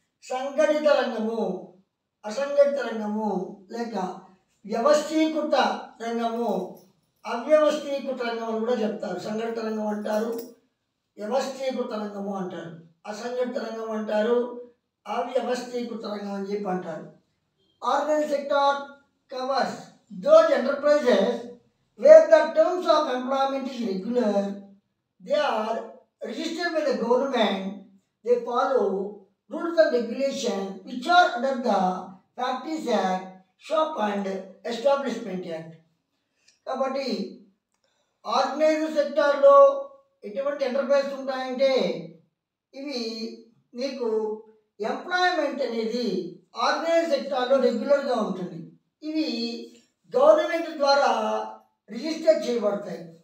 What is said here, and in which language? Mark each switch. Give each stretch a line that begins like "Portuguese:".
Telugu: సంఘటిత రంగము, అసంఘటిత రంగము లేక వ్యవస్థీకృత రంగము, అవ్యవస్థీకృత రంగం అని కూడా చెప్తారు. సంఘటిత రంగం అంటారు, వ్యవస్థీకృత రంగము అంటారు, అసంఘటిత రంగం అంటారు, అవ్యవస్థీకృత రంగం అని చెప్పి అంటారు.
English: Organised sector covers those enterprises where the terms of employment is regular, they are registered by the government, they follow rules and regulations which are under the Factories Act, Shop and Establishment Act.
Telugu: కాబట్టి organised సెక్టార్లో ఎటువంటి enterprise ఉంటాయంటే ఇవి నీకు employment అనేది organised సెక్టార్లో రెగ్యులర్గా ఉంటుంది. ఇవి గవర్నమెంట్ ద్వారా రిజిస్టర్ చేయబడతాయి.